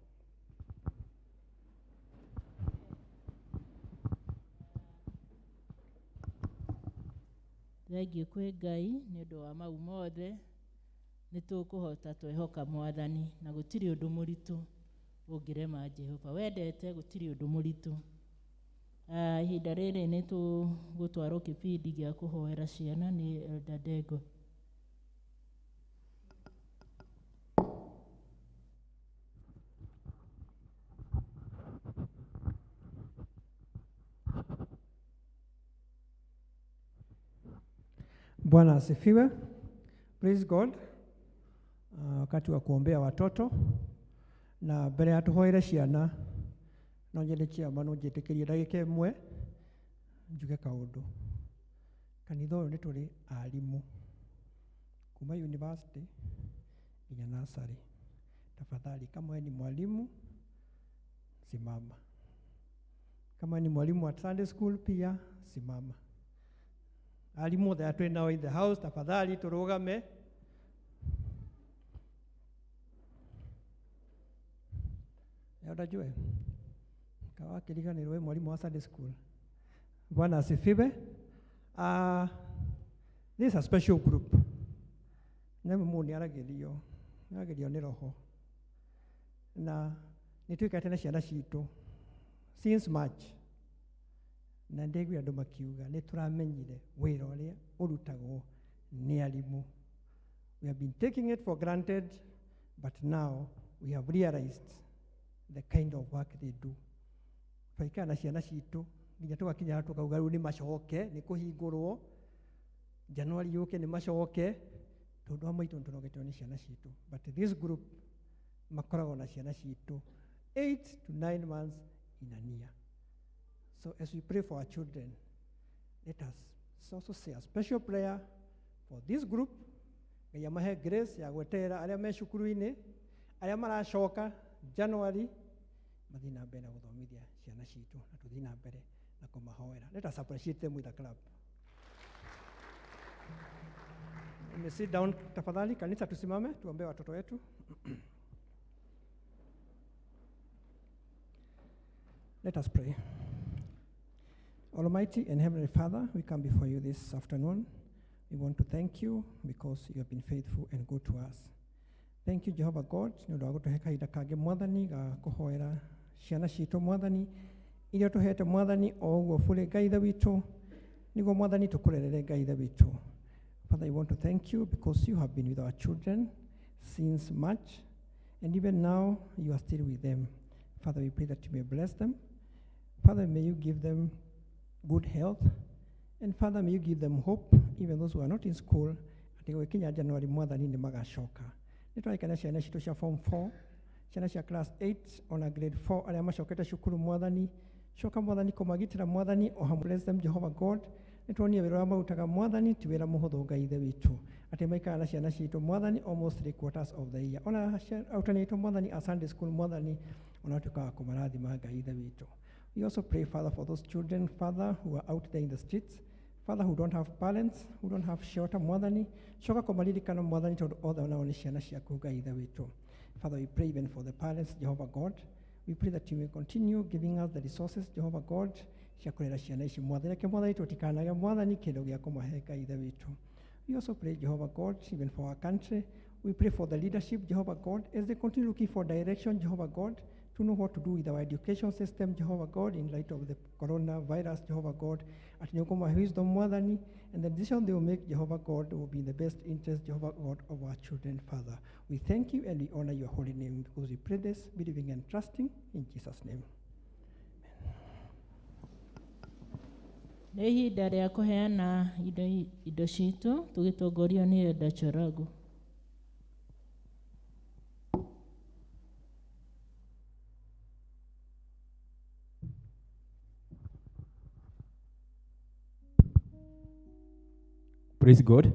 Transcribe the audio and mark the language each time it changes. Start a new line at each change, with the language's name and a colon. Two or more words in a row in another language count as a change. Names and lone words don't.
Kikuyu: Thengiũ kwĩ Ngai nĩ ũndũ wa mau mothe nĩ tũkũhota twehoka Mwathani na gũtirĩ ũndũ mũritũ ũngĩrema Jehova. Wendete gũtirĩ ũndũ mũritũ. Ihinda rĩrĩ nĩ tũgũtwarwo kĩbindi gĩa kũhoera ciana nĩ Elder Dengo.
Swahili: Bwana asifiwe.
English: Praise God.
Swahili: Wakati wa kuombea watoto
Kikuyu: na mbere ya tuhoere ciana no nyende ciama no njitikirie ndagika imwe njuge kaundu. Kanitha uyu ni turi arimu kuma university nginya nursery.
Swahili: Tafadhali, kama wewe ni mwalimu, simama. Kama ni mwalimu wa
English: Sunday school
Swahili: pia simama.
Kikuyu: Alimu othe atwe nao
English: in the house,
Swahili: tafadhali turugame.
Kikuyu: Unajua kawa kiliganirwe mwalimu wa
English: Sunday school.
Swahili: Bwana asifiwe.
English: This is a special group.
Kikuyu: Nemo muni aragerio ni roho. Na nituikate na ciana citu
English: since March.
Kikuyu: Na ndegwi andu makiuga ni turamenyire wira uria urutagwo ni alimu.
English: We have been taking it for granted, but now we have realized the kind of work they do.
Kikuyu: Twaikara na ciana citu nginya tugakinya tukauga riu ni macoke ni kuhingurwo January yuke ni macoke tondu wa maitu turogetwo ni ciana citu.
English: But this group
Kikuyu: makoragwo na ciana citu
English: 8 to 9 months in a year. So as we pray for our children, let us also say a special prayer for this group.
Kikuyu: Ngai amahe grace ya gweterera aria me cukuru-ini aria maracoka January mathii na mbere na guthomithia ciana citu na tuthii na mbere na kumahoera.
English: Let us appreciate them with a clap. You may sit down tafadhali.
Swahili: Kanisa tusimame tuombee watoto wetu.
English: Let us pray. Almighty and Heavenly Father, we come before you this afternoon. We want to thank you because you have been faithful and good to us. Thank you, Jehovah God,
Kikuyu: nĩ ũndũ wa gũtũhe kahinda kangĩ Mwathani ga kũhoera ciana citũ Mwathani iria tũhete Mwathani o ũguo bũrĩ Ngai ithe witũ nĩguo Mwathani tũkũrerere Ngai ithe witũ.
English: Father, we want to thank you because you have been with our children since March, and even now you are still with them. Father, we pray that you may bless them. Father, may you give them good health, and Father, may you give them hope, even those who are not in school.
Kikuyu: Ati gũkinya January Mwathani nĩ magacoka. Nĩtũraikania ciana citũ cia form 4, ciana cia class 8 ona grade 4 arĩa macokete cukuru Mwathani. Coka Mwathani kũmagitĩra Mwathani o hamwe.
English: Bless them, Jehovah God.
Kikuyu: Nĩtuonie wĩra ũrĩa marutaga Mwathani ti wĩra mũhũthũ Ngai ithe witũ. Atĩ maikara na ciana citũ Mwathani
English: almost 3/4 of the year.
Kikuyu: Ona arutani aitũ Mwathani a
English: Sunday school
Kikuyu: Mwathani ona tukaga kũmarathima Ngai ithe witũ.
English: We also pray, Father, for those children, Father, who are out there in the streets, Father, who don't have parents, who don't have shelter,
Kikuyu: Mwathani. Coka kũmaririkana Mwathani tondũ othe nao nĩ ciana ciaku Ngai ithe witũ.
English: Father, we pray even for the parents, Jehovah God. We pray that you may continue giving us the resources, Jehovah God,
Kikuyu: cia kũrera ciana ici Mwathani. Reke Mwathani tũtikanage Mwathani kĩndũ gĩa kũmahe Ngai ithe witũ.
English: We also pray, Jehovah God, even for our country. We pray for the leadership, Jehovah God, as they continue looking for direction, Jehovah God, to know what to do with our education system, Jehovah God, in light of the coronavirus, Jehovah God. At Nyokoma wisdom, Mwathani, and the decision they will make, Jehovah God, will be in the best interest, Jehovah God, of our children, Father. We thank you and we honor your holy name because we pray this, believing and trusting in Jesus' name.
Kikuyu: Nĩ ihinda rĩa kũheana indo citũ tũgĩtongorio nĩ Eda Choragu.
English: Praise God.